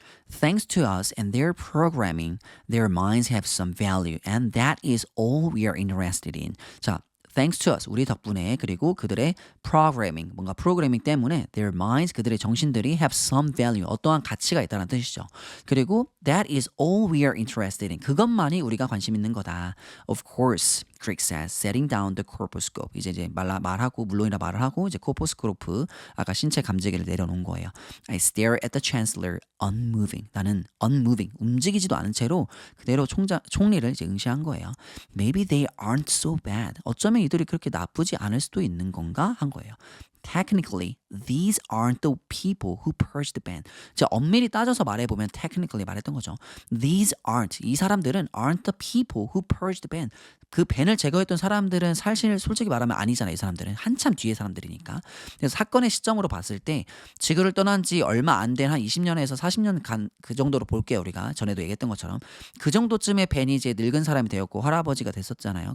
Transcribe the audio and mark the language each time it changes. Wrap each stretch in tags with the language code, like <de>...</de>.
<en>Thanks to us and their programming, their minds have some value, and that is all we are interested in.</en> <ko>자,</ko> <en>Thanks to us,</en> <ko>우리 덕분에 그리고 그들의 programming, 뭔가 프로그래밍 때문에</ko> <en>their minds,</en> <ko>그들의 정신들이</ko> <en>have some value,</en> <ko>어떠한 가치가 있다는 뜻이죠. 그리고</ko> <en>that is all we are interested in,</en> <ko>그것만이 우리가 관심 있는 거다.</ko> <en>Of course, Crick says, setting down the corpuscope.</en> <ko>이제 말하고 물론이라 말을 하고 이제 코포스코프 아까 신체 감지기를 내려놓은 거예요.</ko> <en>I stare at the chancellor, unmoving.</en> <ko>나는 unmoving, 움직이지도 않은 채로 그대로 총리를 이제 응시한 거예요.</ko> <en>Maybe they aren't so bad.</en> <ko>어쩌면 이들이 그렇게 나쁘지 않을 수도 있는 건가 한 거예요.</ko> <en>Technically, these aren't the people who purged the ban.</en> <ko>자, 엄밀히 따져서 말해보면 technically 말했던 거죠.</ko> <en>These aren't.</en> <ko>이 사람들은</ko> <en>aren't the people who purged the ban.</en> <ko>그 밴을 제거했던 사람들은 사실 솔직히 말하면 아니잖아요. 이 사람들은 한참 뒤의 사람들이니까. 그래서 사건의 시점으로 봤을 때 지구를 떠난 지 얼마 안 된 한 20년에서 40년 간 그 정도로 볼게요. 우리가 전에도 얘기했던 것처럼 그 정도쯤에 밴이 이제 늙은 사람이 되었고 할아버지가 됐었잖아요.</ko>